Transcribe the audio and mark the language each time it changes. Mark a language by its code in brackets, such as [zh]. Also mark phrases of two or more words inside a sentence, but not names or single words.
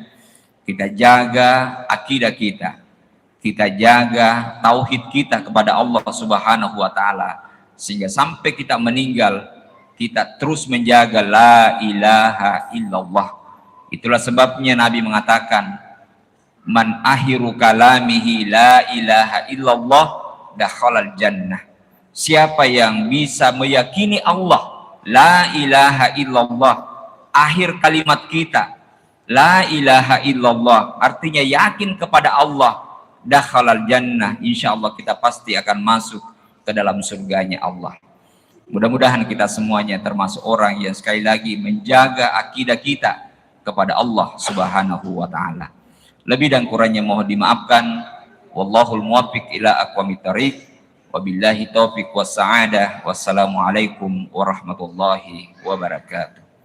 [id] Kita jaga akidah kita, kita jaga tauhid kita kepada Allah [ar] سبحانه وتعالى, [id] sehingga sampai kita meninggal kita terus menjaga [ar] لا إله إلا الله. [id] Itulah sebabnya Nabi mengatakan, [ar] من آخر كلامه لا إله إلا الله دخل الجنة. [id] Siapa yang bisa meyakini Allah, [ar] لا إله إلا الله, [id] akhir kalimat kita [ar] لا إله إلا الله, [id] artinya yakin kepada Allah, [ar] دخل الجنة, [id] insyaallah kita pasti akan masuk ke dalam surganya Allah. Mudah-mudahan kita semuanya termasuk orang yang sekali lagi menjaga akidah kita kepada Allah [ar] سبحانه وتعالى. [id] Lebih dan kurangnya mohon dimaafkan. [ar] والله الموفق إلى أقوم الطريق. وبالله التوفيق والسعادة. والسلام عليكم ورحمة الله وبركاته.